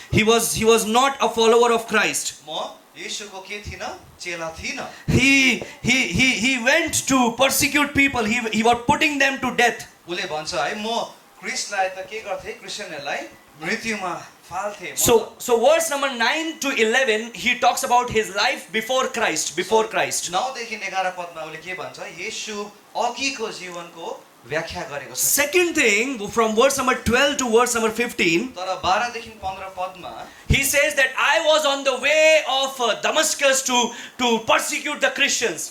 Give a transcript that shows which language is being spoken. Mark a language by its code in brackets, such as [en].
[en] He was not a follower of Christ. [ne] म येशूको के थिइनँ? चेला थिइनँ। [en] He went to persecute people. He was putting them to death. [ne] उसले भन्छ है म ख्रिस्टलाई त के गर्थेँ? क्रिस्चियनहरूलाई मृत्युमा फाल्थेँ। [en] So verse number 9 to 11, he talks about his life before Christ. Before Christ. [ne] 9 देखि 11 पदमा उसले के भन्छ? येशू अघिको जीवनको व्याख्या गरेको छ। [en] Second thing, from verse number 12 to verse number 15, [ne] तर 12 देखि 15 पदमा [en] he says that I was on the way of Damascus to persecute the Christians.